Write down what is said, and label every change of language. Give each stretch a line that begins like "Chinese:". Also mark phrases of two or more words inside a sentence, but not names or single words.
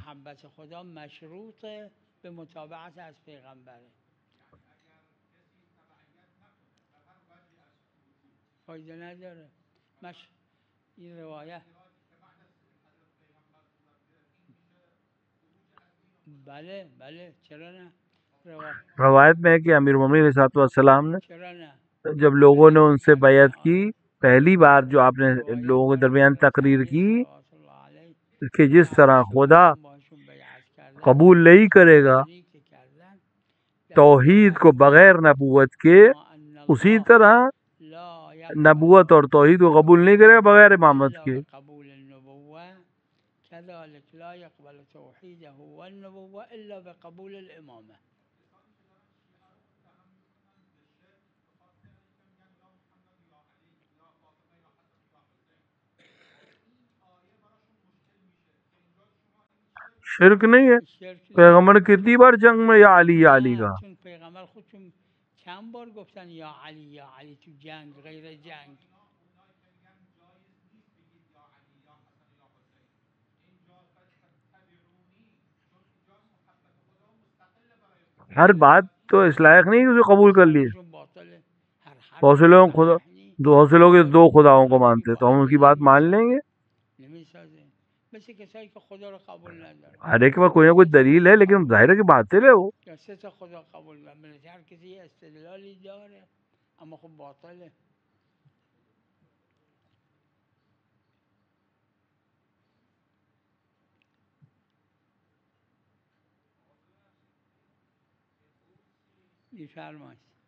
Persian: محبت خدا مشروط ہے به متابعت از پیغمبر. فایده نداره این روایت بله بله چرا نه
Urdu: روایت میں ہے کہ امیر المومنین
Arabic: علیہ الصلوۃ والسلام
Urdu: نے
Persian: چرا نه
Urdu: جب لوگوں نے ان سے بیعت کی پہلی بار جو آپ نے لوگوں کے درمیان تقریر کی
Arabic: صلوات اللہ علیه
Urdu: کہ جس طرح خدا
Persian: هم باشون بیعت کردن
Urdu: قبول نہیں کرے گا
Persian: بیانی که کردن
Urdu: توحید کو بغیر نبوت کے،
Arabic: ما ان
Urdu: اسی
Arabic: الله
Urdu: طرح
Arabic: لا
Urdu: نبوت اور توحید کو قبول نہیں کرے گا بغیر امامت
Arabic: الا
Urdu: کے۔
Arabic: بقبول النبوة كذلك لا يقبل توحيده والنبوة الا بقبول الامامة.
Urdu: شرک نہیں ہے،
Persian: شرک نیست.
Urdu: پیغمبر نے کتنی بار جنگ میں
Arabic: یا علی یا علی
Persian: نه
Urdu: کا،
Persian: چون پیغمبر خودشون چند بار گفتن
Arabic: یا علی
Persian: تو جنگ غیر جنگ.
Urdu: ہر بات تو اس لائق نہیں کہ اسے قبول کر لیے۔
Persian: حرفشون باطله. هر حرف
Urdu: بہت سے لوگ خدا
Persian: صحیح نیست.
Urdu: بہت سے لوگ دو خداؤں کو مانتے تو ہم اس کی بات مان لیں گے؟
Persian: نمیسازه. مثل کسایی که خدا رو قبول ندارن.
Urdu: ہر ایک کے پاس کوئی نہ کوئی دلیل ہے، لیکن ظاہر ہے کہ باطل ہے وہ۔
Persian: یا سه تا خدا قبول ندارن. هر کسی یه استدلالی داره اما خب باطله. میفرمایید.